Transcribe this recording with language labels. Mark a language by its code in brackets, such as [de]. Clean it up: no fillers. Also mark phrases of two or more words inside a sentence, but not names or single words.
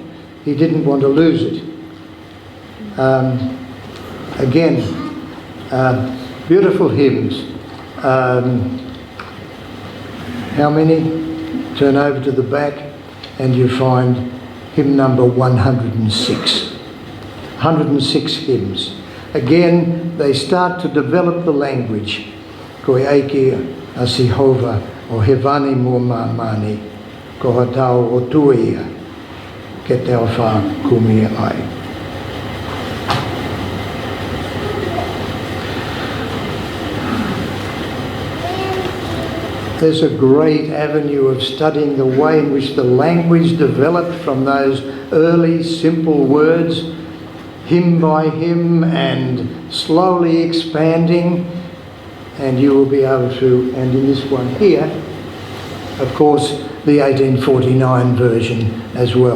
[en] He didn't want to lose it. Again, beautiful hymns. How many? Turn over to the back and you find hymn number 106. 106 hymns. Again, they start to develop the language. [to] Koe eike a Sihova o hevani mo mamani, ko hatau o tuia, ke te awha kumi ai. [en] There's a great avenue of studying the way in which the language developed from those early simple words, hymn by hymn, and slowly expanding, and you will be able to, and in this one here, of course, the 1849 version as well.